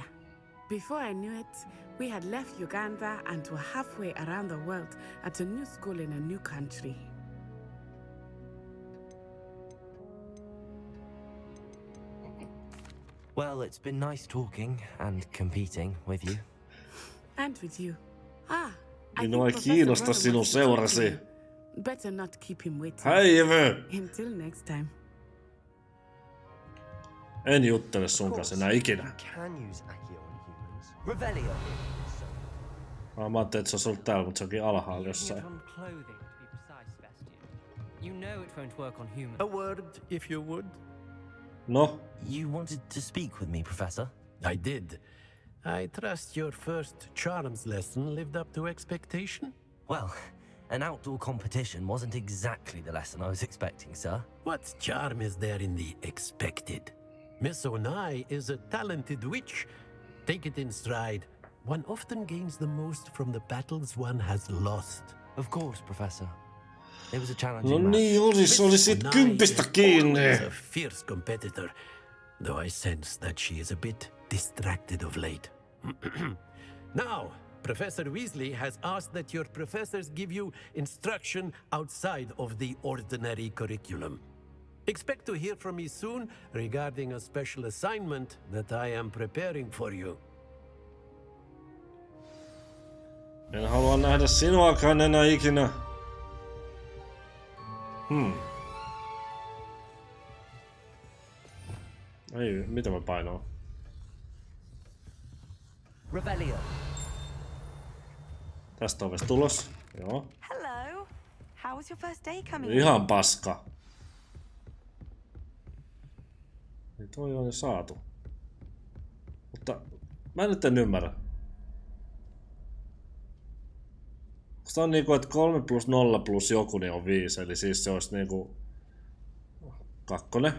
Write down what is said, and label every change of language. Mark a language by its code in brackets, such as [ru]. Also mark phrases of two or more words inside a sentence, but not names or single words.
[en] Before I knew it, we had left Uganda and were halfway around the world at a new school in a new country. Well, it's been nice talking and competing with you. And with you. [fi] Minua ei kiinnosta sinun seurasi. [en] Better not keep him waiting. [fi] Hei, Evy! [en] Until next time. [fi] En juttele sun kanssa enää ikinä. Mä ajattelin, että se olisi ollut täällä, mutta se onkin alhaalla jossain. [en] You know it won't work on humans. A word, if you would. No? You wanted to speak with me, Professor? I did. I trust your first charms lesson lived up to expectation? Well, an outdoor competition wasn't exactly the lesson I was expecting, sir. What charm is there in the expected? Miss Onai is a talented witch. Take it in stride. One often gains the most from the battles one has lost. Of course, Professor. It was a [fi] No [en] challenging match. [fi] niin, olisit kympistä kiinni. [en] Is a fierce competitor, though I sense that she is a bit distracted of late. Now, Professor Weasley has asked that your professors give you instruction outside of the ordinary curriculum. Expect to hear from me soon regarding a special assignment that I am preparing for you. [fi] En halua nähdä sinuakaan enää ikinä. Ei, mitä mä painoin? Revelio. Tästä ovesta tulos. Joo. [en] Hello. How was your first day coming? [fi] Ihan paska. Niin toi on jo saatu. Mutta mä en nyt ymmärrä. Se on niinku, että 3 + 0 + joku niin on 5, eli siis se olisi niinku 2.